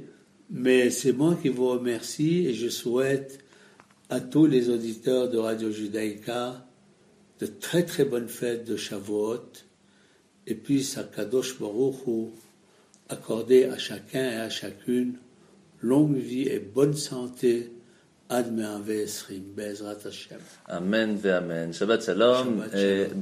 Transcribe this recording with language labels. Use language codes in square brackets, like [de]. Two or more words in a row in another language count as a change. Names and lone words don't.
[fr] Mais c'est moi qui vous remercie et je souhaite à tous les auditeurs de Radio Judaïka de très très bonnes fêtes de Shavuot et puis à Kadosh Baruch Hu accorder à chacun et à chacune longue vie et bonne santé. [he] עד מאה ועשרים, בעזרת השם. אמן ואמן. שבת שלום Shabbat et shalom.